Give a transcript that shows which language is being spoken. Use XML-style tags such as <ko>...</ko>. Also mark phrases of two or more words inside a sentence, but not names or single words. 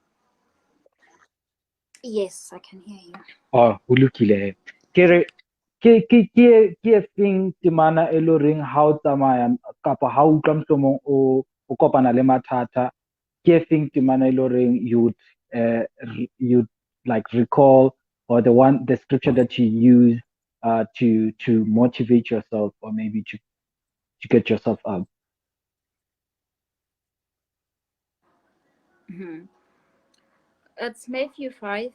<en>Yes, I can hear you.</en> <st>Oh, ho lokile he. Ke re ke e feng temana e le horeng ha o tsamaya kapa ha o utlwa mohlomong o kopana le mathata, ke e feng temana e le horeng</st> <en>you'd like recall, or the scripture that you use to motivate yourself, or maybe to get yourself up? Mhm. It's Matthew 5.</en>